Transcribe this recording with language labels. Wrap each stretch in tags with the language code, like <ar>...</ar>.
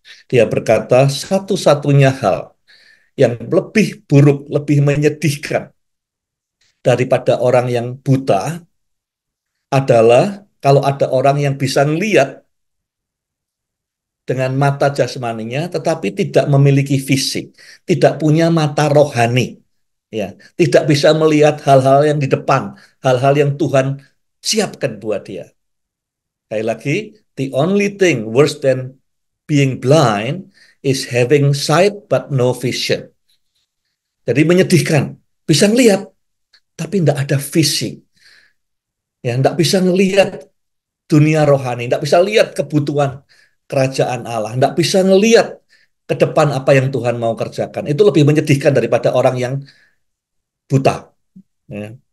<id>Dia berkata, satu-satunya hal yang lebih buruk, lebih menyedihkan daripada orang yang buta adalah kalau ada orang yang bisa melihat dengan mata jasmaninya, tetapi tidak memiliki fisik, tidak punya mata rohani, ya, tidak bisa melihat hal-hal yang di depan, hal-hal yang Tuhan siapkan buat dia. Sekali lagi,</id> <en>the only thing worse than being blind is having sight but no vision.</en> <id>Jadi menyedihkan, bisa ngelihat, tapi tidak ada visi, ya, tidak bisa ngelihat dunia rohani, tidak bisa lihat kebutuhan kerajaan Allah, tidak bisa ngelihat ke depan apa yang Tuhan mau kerjakan. Itu lebih menyedihkan daripada orang yang buta. Ya.</id>